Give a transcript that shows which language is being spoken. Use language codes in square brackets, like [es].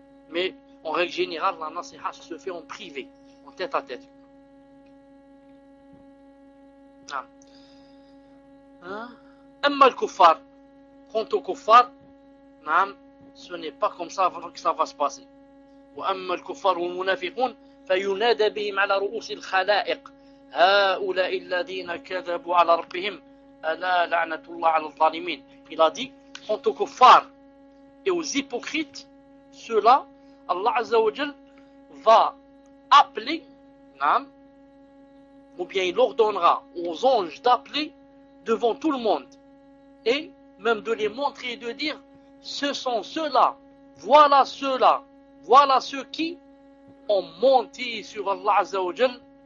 [fr] Mais en règle générale, la nasiha se fait en privé, en tête à tête. [ar] Amma al-kuffar, [fr] quant au kuffar, ce n'est pas comme ça que ça va se passer. [ar] Amma al-kuffar wa al-munafiqun, فينادى بهم على رؤوس الخلائق هؤلاء الذين كذبوا على ربهم ألا لعنة الله على الظالمين. [fr] Il a dit, quant aux kuffars et aux hypocrites, ceux-là, Allah Azza wa Jal va appeler, ou bien il ordonnera aux anges d'appeler devant tout le monde, et même de les montrer et de dire, ce sont ceux-là, voilà ceux-là, voilà ceux qui ont menti sur Allah Azza wa Jal.